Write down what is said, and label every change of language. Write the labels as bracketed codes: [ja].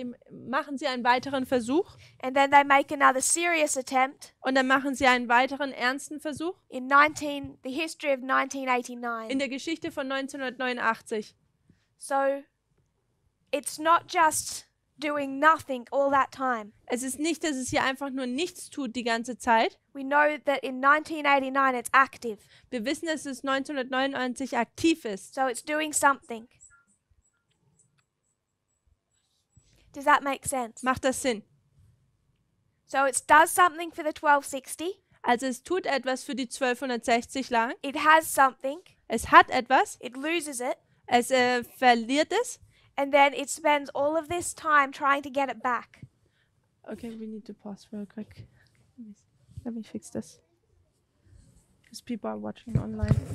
[de] machen sie einen weiteren Versuch. [en] And then they make another serious attempt [de] Und dann machen sie einen weiteren ernsten Versuch [en] in the history of [de] in [en] 1989. [de] der Geschichte von 1989. [en] So it's not just doing nothing all that time. [de] Es ist nicht, dass es hier einfach nur nichts tut die ganze Zeit. [en] We know that in 1989 it's active. [de] Wir wissen, dass es 1999 aktiv ist. [en] So it's doing something. Does that make sense? [de] Macht das Sinn? [en] So it does something for the 1260. [de] Also es tut etwas für die 1260 lang. [en] It has something. [de] Es hat etwas. [en] It loses it. [de] Es verliert es. [en] And then it spends all of this time trying to get it back. Okay, we need to pause real quick. Let me fix this. Because people are watching online.